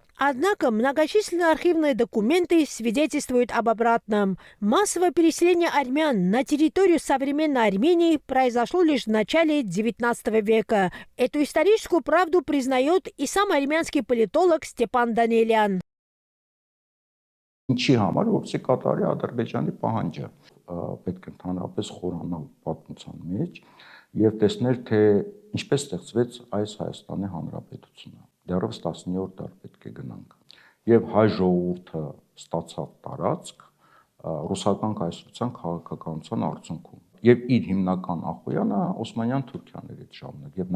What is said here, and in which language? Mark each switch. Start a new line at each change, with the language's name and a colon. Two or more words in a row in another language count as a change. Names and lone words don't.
Russian: Однако многочисленные архивные документы свидетельствуют об обратном. Массовое переселение армян на территорию современной Армении произошло лишь в начале XIX века. Эту историческую правду признает и сам армянский политолог Степан Даниэлян.
Armenian: Ինչի համար որպեսզի կատարի Ադրբեջանի պահանջը պետք է ընդհանրապես խորանալ պատմության մեջ եւ տեսնել թե ինչպես ստեղծվեց այս Հայաստանի Հանրապետությունը դեռևս 19-րդ դար պետք է գնանք եւ հայ ժողովուրդը ստացավ տարածք ռուսական կայսրության քաղաքականության արդյունքում եւ իր հիմնական ախոյանը Օսմանյան Թուրքիան էր այդ ժամանակ եւ